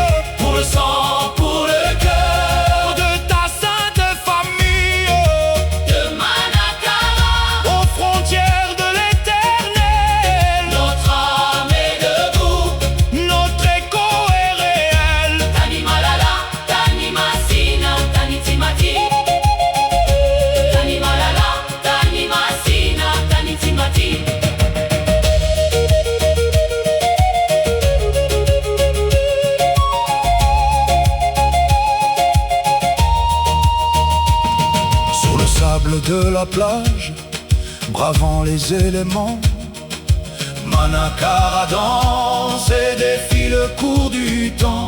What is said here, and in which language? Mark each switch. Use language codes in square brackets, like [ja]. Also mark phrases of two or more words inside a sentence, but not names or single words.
[fr] pour le sang, pour le cœur de ta sainte famille. de Manakara, Aux frontières de l'éternel, notre âme est debout. notre écho est réel. [mg] Tani Malala, Tani Masina, Tani Timati. Tani Malala, Tani Masina, Tani Timati. [fr] Sur le sable de la plage, bravant les éléments, Manakara danse et défie le cours du temps.